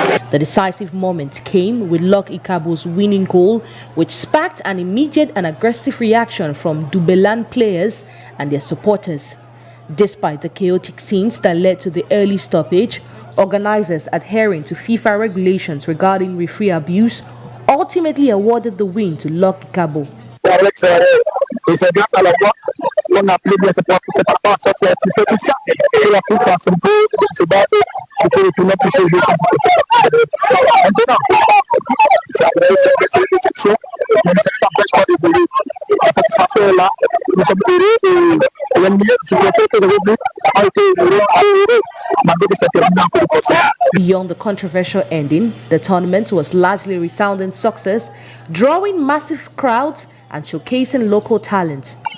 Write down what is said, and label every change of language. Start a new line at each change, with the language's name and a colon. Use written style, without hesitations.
English: The decisive moment came with Lok Ikabo's winning goal, which sparked an immediate and aggressive reaction from Dumbelan players and their supporters. Despite the chaotic scenes that led to the early stoppage, organizers adhering to FIFA regulations regarding referee abuse ultimately awarded the win to Lok Ikabo.
French: Et c'est grâce à la loi qu'on a pris bien c'est pas ça, c'est tout ça que la FIFA s'impose, se base pour que le tournoi puisse se jouer comme ça se fait. Maintenant, c'est une déception, mais ça n'empêche pas d'évoluer. La satisfaction est là, nous sommes heureux et il y a une supporters que vous avez vus ont été heureux malgré que ça termine en coup de concert.
English: Beyond the controversial ending, the tournament was largely resounding success, drawing massive crowds and showcasing local talent.